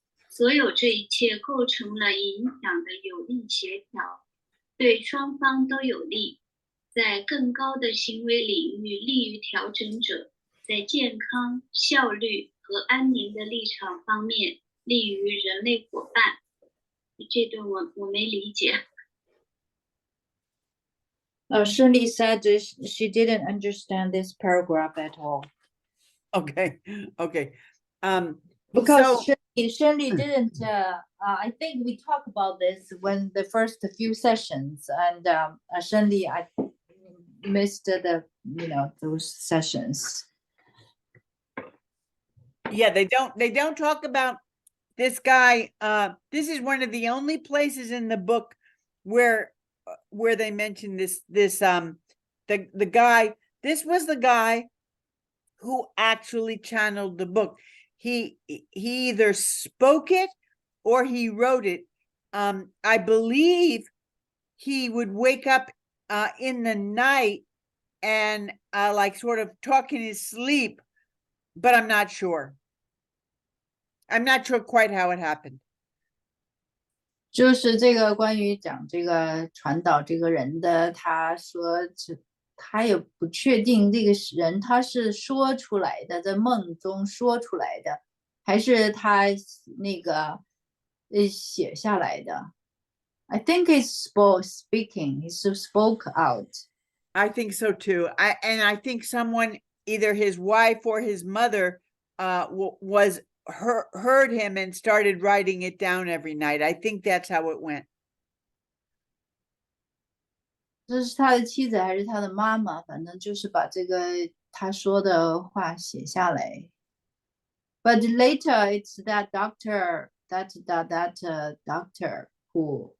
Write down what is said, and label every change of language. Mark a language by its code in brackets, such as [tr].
[zh] 所有这一切构成了影响的有力协调，对双方都有利。在更高的行为领域利于调整者，在健康、效率和安宁的立场方面利于人类伙伴。这段我没理解。 [en] Shirley said she didn't understand this paragraph at all. Okay. Because So- Shirley didn't. I think we talked about this when the first few sessions, and Shirley, I missed those sessions. Yeah, they don't talk about this guy. This is one of the only places in the book where they mention the guy. This was the guy who actually channeled the book. He either spoke it or he wrote it. I believe he would wake up in the night and like sort of talk in his sleep, but I'm not sure. I'm not sure quite how it happened. [zh] 就是这个关于讲这个传导这个人的，他说他也不确定这个人他是说出来的，在梦中说出来的，还是他那个写下来的。 [en] I think it's speaking. He spoke out. I think so too. I think someone, either his wife or his mother, heard him and started writing it down every night. I think that's how it went. [zh] 这是他的妻子还是他的妈妈？反正就是把这个他说的话写下来。 [en] But later, it's that doctor, that doctor who.